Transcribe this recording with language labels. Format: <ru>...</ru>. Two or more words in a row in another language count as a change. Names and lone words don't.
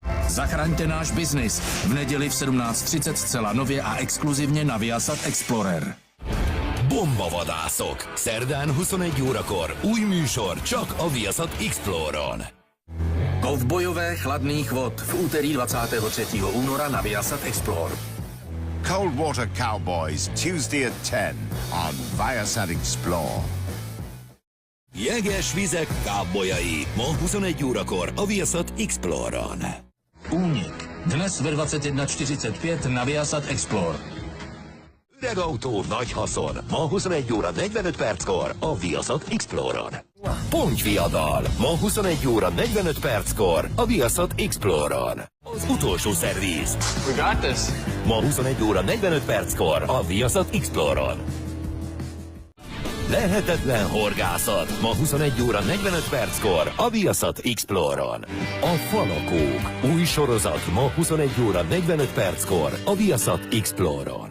<cs>Zachraňte náš biznis. V neděli v 17:30 zcela nově a exkluzivně na Viasat Explorer.</cs> <hu>Bombavadászok. Szerdán 21 órakor. Új műsor csak a Viasat Exploron.</hu> <cs>Kovbojové chladných vod v úterý 23. února na Viasat Explore.</cs> <en>Cold Water Cowboys, Tuesday at 10 on Viasat Explore.</en> <hu>Jeges vizek kábolyai. Ma 21 órakor a Viasat Exploron.</hu> <cs>Únik. Dnes ve 21:45 na Viasat Explore.</cs> <hu>Öreg autó, nagy haszon. Ma 21 óra 45 perckor a Viasat Exploron. Pontyviadal. Ma 21 óra 45 perckor a Viasat Exploron. Az utolsó szerviz.</hu> <en>We got this.</en> <hu>Ma 21 óra 45 perckor a Viasat Exploron. Lehetetlen horgászat. Ma 21 óra 45 perckor a Viasat Exploron. A Falakók. Új sorozat ma 21 óra 45 perckor a Viasat Exploron.</hu>